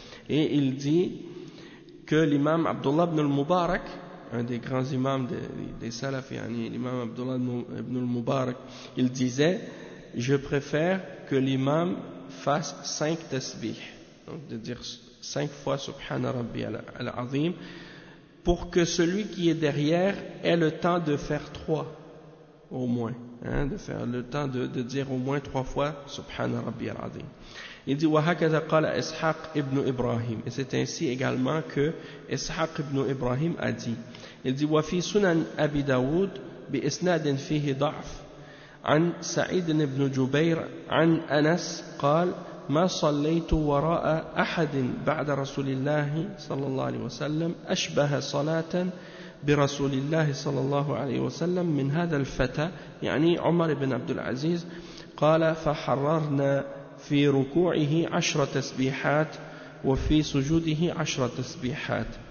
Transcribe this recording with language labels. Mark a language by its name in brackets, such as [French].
[French] Et il dit que l'imam Abdullah ibn al-Mubarak, un des grands imams des salafs, l'imam Abdullah ibn al-Mubarak, il disait je préfère que l'imam fasse 5 tasbih, donc de dire 5 fois Subhana Rabbi al-Azim, pour que celui qui est derrière ait le temps de faire 3 au moins. De faire le temps de dire au moins 3 fois Subhana Rabbi al-Azim. Il dit [Arabic] وَهَكَذَا قَالَ إِسْحَاقْ إِبْنُ إِبْرَاهِيمِ. [French] Et c'est ainsi également que إِسْحَاقْ إِبْنُ إِبْرَاهِيمِ a dit. Il dit [Arabic] وَفِي سُنَنْ أَبِي دَوُودْ بِإِسْنَادٍ فِيهِ ضَعْفْ عَنْ سَعِيدٍ إِبْنُ جُبَيْرٍ عَنْ أَنَسْ قَالْ مَا صَلَّيْتُ وَرَاءَ أَحَدٍ بَعْدَ رَسُولِ اللَّهِ صَلَى اللَّهِ عَلَيْهِ وَسَلَّمْ أَشْبَهَ صَلَاةً برسول الله صلى الله عليه وسلم من هذا الفتى يعني عمر بن عبد العزيز قال فحررنا في ركوعه 10 تسبيحات وفي سجوده 10 تسبيحات.